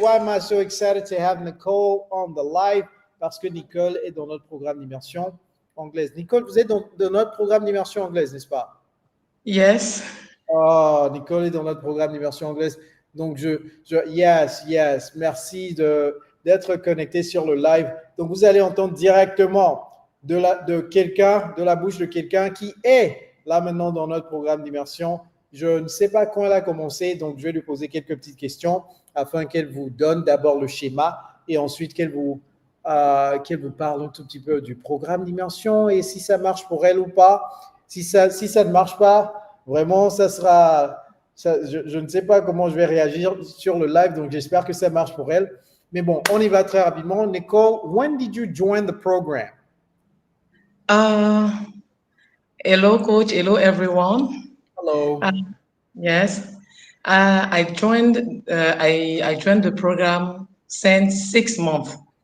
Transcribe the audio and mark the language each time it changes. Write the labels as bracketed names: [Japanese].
[English] Why am I so excited to have Nicole on the live? [French] Parce que Nicole est dans notre programme d'immersion anglaise. Nicole, vous êtes dans notre programme d'immersion anglaise, n'est-ce pas? [English] Yes. [French] Oh, Nicole est dans notre programme d'immersion anglaise. Donc, yes. Merci d'être connecté sur le live. Donc, vous allez entendre directement de quelqu'un, de la bouche de quelqu'un qui est là maintenant dans notre programme d'immersion. Je ne sais pas quand elle a commencé, donc je vais lui poser quelques petites questions afin qu'elle vous donne d'abord le schéma et ensuite qu'elle vous parle un tout petit peu du programme d'immersion et si ça marche pour elle ou pas. Si ça ne marche pas, vraiment, ça sera... je ne sais pas comment je vais réagir sur le live, donc j'espère que ça marche pour elle. Mais bon, on y va très rapidement. [English] Nicole, when did you join the program? Hello, coach. Hello, everyone. Hello. Yes, I joined. I joined the program since 6 months.